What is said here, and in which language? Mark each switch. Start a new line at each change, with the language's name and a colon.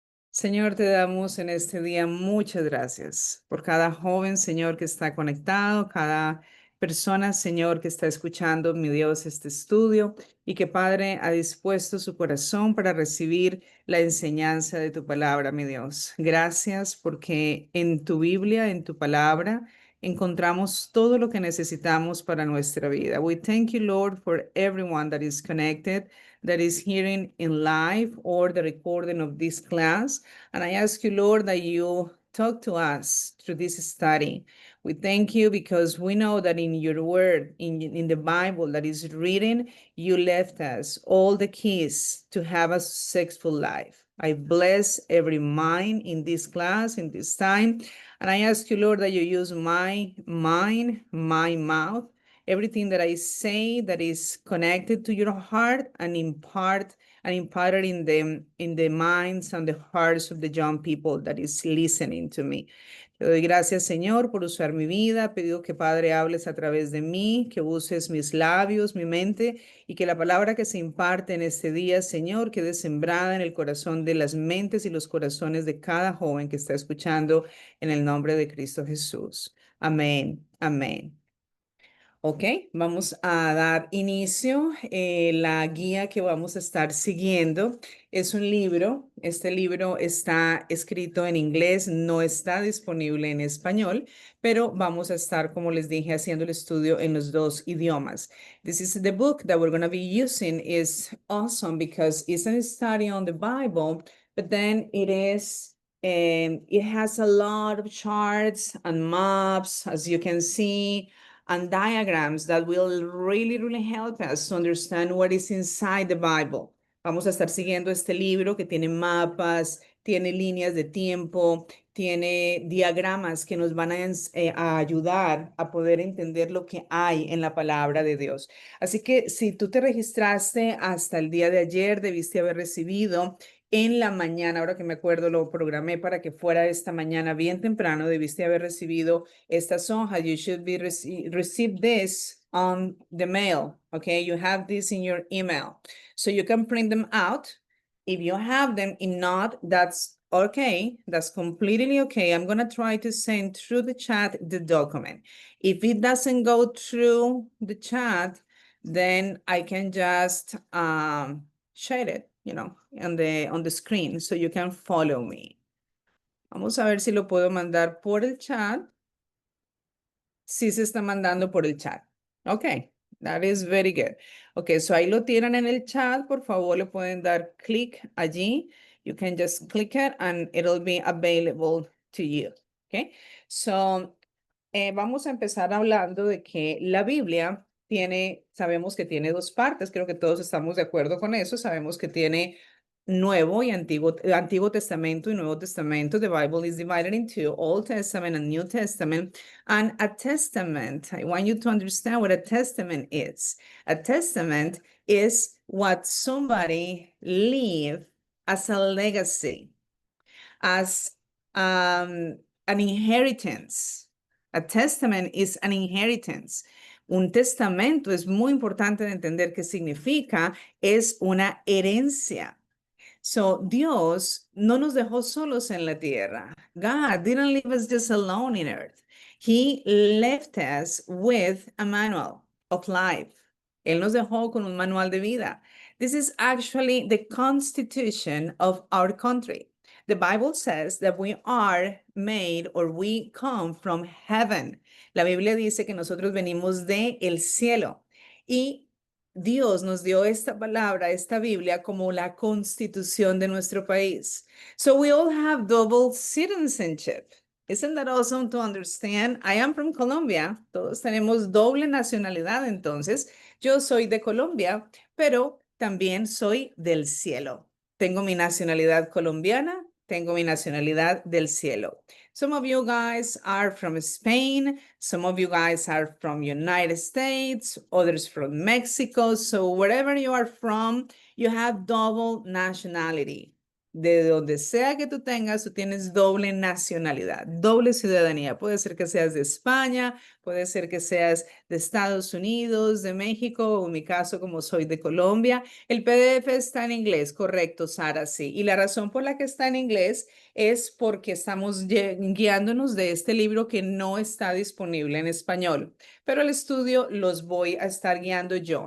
Spanish: Señor, te damos en este día muchas gracias por cada joven, Señor, que está conectado, cada persona, Señor, que está escuchando, mi Dios, este estudio y que Padre ha dispuesto su corazón para recibir la enseñanza de tu palabra, mi Dios. Gracias porque en tu Biblia, en tu palabra, encontramos todo lo que necesitamos para nuestra vida.
English: We thank you, Lord, for everyone that is connected, that is hearing in live or the recording of this class. And I ask you, Lord, that you talk to us through this study. We thank you because we know that in your word, in the Bible that is written, you left us all the keys to have a successful life. I bless every mind in this class, in this time. And I ask you, Lord, that you use my mind, my mouth, everything that I say that is connected to your heart and imparted in the minds and the hearts of the young people that is listening to me.
Spanish: Te doy gracias, Señor, por usar mi vida. Pido que, Padre, hables a través de mí, que uses mis labios, mi mente, y que la palabra que se imparte en este día, Señor, quede sembrada en el corazón de las mentes y los corazones de cada joven que está escuchando en el nombre de Cristo Jesús. Amén. Amén. Ok, vamos a dar inicio. La guía que vamos a estar siguiendo es un libro. Este libro está escrito en inglés, no está disponible en español, pero vamos a estar, como les dije, haciendo el estudio en los dos idiomas.
English: This is the book that we're going to be using. Is awesome because it's a study on the Bible, but then it has a lot of charts and maps, as you can see, and diagrams that will really help us to understand what is inside the Bible.
Spanish: Vamos a estar siguiendo este libro que tiene mapas, tiene líneas de tiempo, tiene diagramas que nos van a ayudar a poder entender lo que hay en la palabra de Dios. Así que si tú te registraste hasta el día de ayer, debiste haber recibido en la mañana, ahora que me acuerdo, lo programé para que fuera esta mañana bien temprano, debiste haber recibido estas hojas.
English: You should be receive this on the mail, okay? You have this in your email. So you can print them out. If you have them, if not, that's okay. That's completely okay. I'm going to try to send through the chat the document. If it doesn't go through the chat, then I can just share it, on the screen so you can follow me.
Spanish: Vamos a ver si lo puedo mandar por el chat. Sí se está mandando por el chat.
English: Ok, that is very good. Ok, so
Spanish: ahí lo tienen en el chat. Por favor, le pueden dar clic allí.
English: You can just click it and it'll be available to you. Ok, so
Spanish: vamos a empezar hablando de que la Biblia sabemos que tiene dos partes, creo que todos estamos de acuerdo con eso, sabemos que tiene Nuevo y Antiguo Testamento y Nuevo Testamento.
English: The Bible is divided into Old Testament and New Testament. And a testament, I want you to understand what a testament is. A testament is what somebody leave as a legacy, as an inheritance. A testament is an inheritance.
Spanish: Un testamento es muy importante de entender qué significa, es una herencia. So, Dios no nos dejó solos en la tierra.
English: God didn't leave us just alone in earth. He left us with a manual of life.
Spanish: Él nos dejó con un manual de vida.
English: This is actually the constitution of our country. The Bible says that we are made or we come from heaven.
Spanish: La Biblia dice que nosotros venimos de el cielo. Y Dios nos dio esta palabra, esta Biblia, como la constitución de nuestro país.
English: So we all have double citizenship. Isn't that awesome to understand? I am from Colombia.
Spanish: Todos tenemos doble nacionalidad, entonces. Yo soy de Colombia, pero también soy del cielo. Tengo mi nacionalidad colombiana, tengo mi nacionalidad del cielo.
English: Some of you guys are from Spain. Some of you guys are from United States, others from Mexico. So wherever you are from, you have double nationality.
Spanish: de donde sea que tú tengas, tú tienes doble nacionalidad, doble ciudadanía. Puede ser que seas de España, puede ser que seas de Estados Unidos, de México, o en mi caso, como soy de Colombia. El PDF está en inglés, correcto, Sara, sí. Y la razón por la que está en inglés es porque estamos guiándonos de este libro que no está disponible en español, pero el estudio los voy a estar guiando yo.